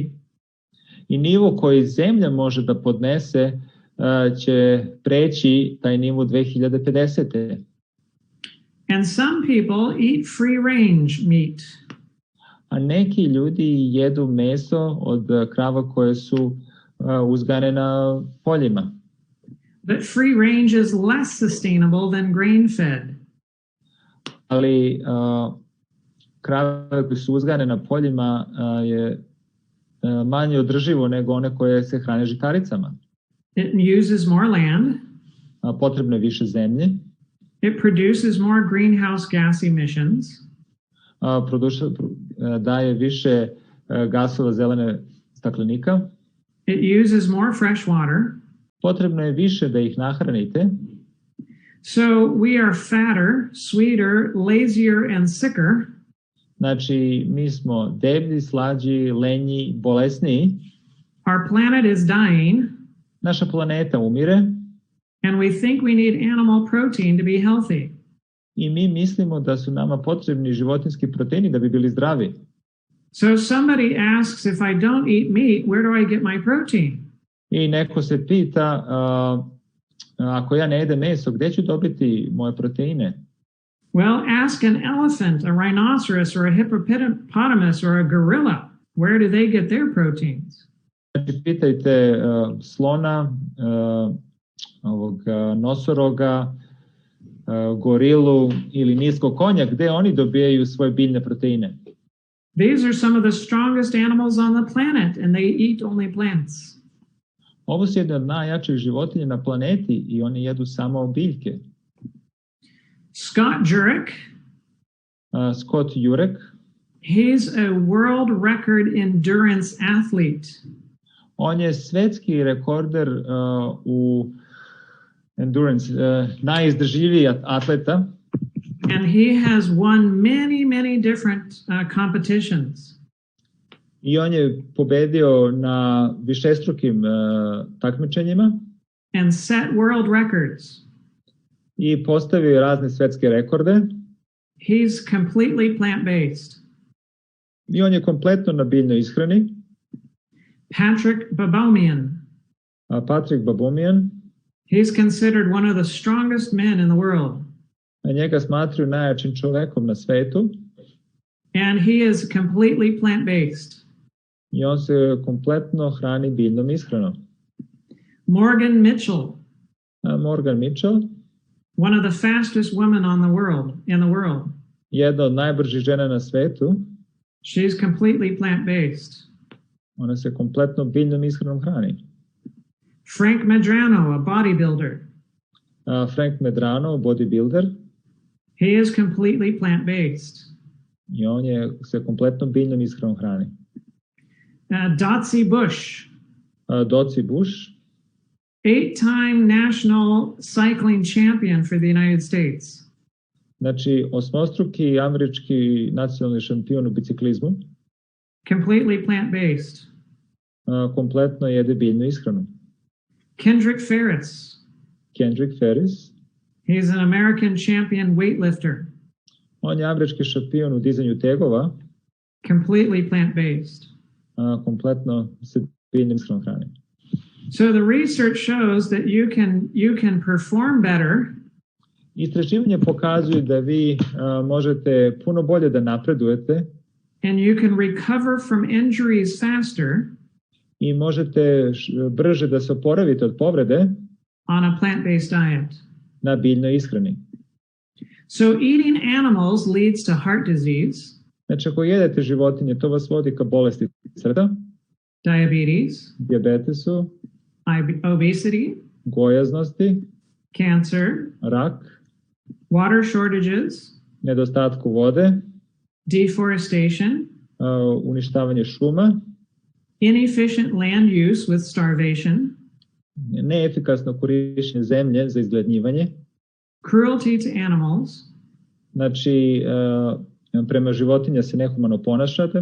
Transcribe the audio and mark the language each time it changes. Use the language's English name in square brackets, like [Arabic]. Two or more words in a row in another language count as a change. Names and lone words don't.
[Serbian] I nivo koji zemlja može da podnese će preći taj nivo 2050. [English] And some people eat free range meat. [Serbian] A neki ljudi jedu meso od krava koje su uzgajane na poljima. [English] But free range is less sustainable than grain fed. [Serbian] Ali krave koje su uzgajane na poljima je manje održivo nego one koje se hrane žitaricama. [English] It uses more land. [Serbian] Potrebno je više zemlje. [English] It produces more greenhouse gas emissions. [Serbian] Daje više gasova zelene staklenika. [English] It uses more fresh water. [Serbian] Potrebno je više da ih nahranite. [English] So we are fatter, sweeter, lazier, and sicker. [Serbian] Znači, mi smo deblji, slađi, lenji, bolesniji. [English] Our planet is dying. [Serbian] Naša planeta umire. [English] And we think we need animal protein to be healthy. [Serbian] I mi mislimo da su nama potrebni životinjski proteini da bi bili zdravi. [English] So somebody asks, if I don't eat meat, where do I get my protein? [Serbian] I neko se pita, ako ja ne jedem meso, gde ću dobiti moje proteine? [English] Well, ask an elephant, a rhinoceros, or a hippopotamus, or a gorilla. Where do they get their proteins? [Serbian] Znači, pitajte slona, nosoroga, gorilu ili niskog konja, gde oni dobijaju svoje biljne proteine. [English] These are some of the strongest animals on the planet, and they eat only plants. [Serbian] Ovo su jedne od najjačih životinja na planeti i oni jedu samo biljke. [English] Scott Jurek, he's a world record endurance athlete. [Serbian] On je svetski rekorder u endurance, najizdržljiviji atleta. [English] And he has won many different competitions. [Serbian] I on je pobedio na višestrukim takmičenjima. [English] And set world records. [Serbian] I postavio razne svetske rekorde. [English] He's completely plant-based. [Serbian] I on je kompletno na biljnoj ishrani. [English] Patrick Babomian. He's considered one of the strongest men in the world. [Serbian] Njega smatruju najjačim čovekom na svetu. [English] And he is completely plant-based. [Serbian] I on se kompletno hrani biljnom ishranom. [English] Morgan Mitchell. One of the fastest women in the world. [Serbian] Jedna od najbržih žena na svetu. [English] She's completely plant-based. [Serbian] Ona se kompletno biljnom ishranom hrani. [English] Frank Medrano, a bodybuilder. [Serbian] Frank Medrano, bodybuilder. [English] He is completely plant-based. [Serbian] I on se kompletno biljnom ishranom hrani. [English] Dotsie Bush. 8-time national cycling champion for the United States. [Serbian] Znači, osmostruki američki nacionalni šampion u biciklizmu. [English] Completely plant-based. [Serbian] Kompletno jede biljnu ishranu. [English] Kendrick Ferris. He's an American champion weightlifter. [Serbian] On je američki šampion u dizanju tegova. [English] Completely plant-based. [Serbian] Kompletno se biljnom ishranom hrani. [English] So the research shows that you can perform better. [Serbian] Istraživanje pokazuje da vi možete puno bolje da napredujete. [English] And you can recover from injuries faster. [Serbian] I možete brže da se oporavite od povrede. [English] On a plant-based diet. [Serbian] Na biljnoj ishrani. [English] So eating animals leads to heart disease. [Serbian] Znači, ako jedete životinje, to vas vodi ka bolesti srca. Dijabetesu. [English] Obesity. [Serbian] Gojaznosti. [English] Cancer. [Serbian] Rak. [English] Water shortages. [Serbian] Nedostatku vode. [English] Deforestation. [Serbian] Uništavanje šuma. [English] Inefficient land use with starvation. [Serbian] Neefikasno korišćenje zemlje za izgladnjivanje. [English] Cruelty to animals. [Serbian] Znači, prema životinja se nehumano ponašate.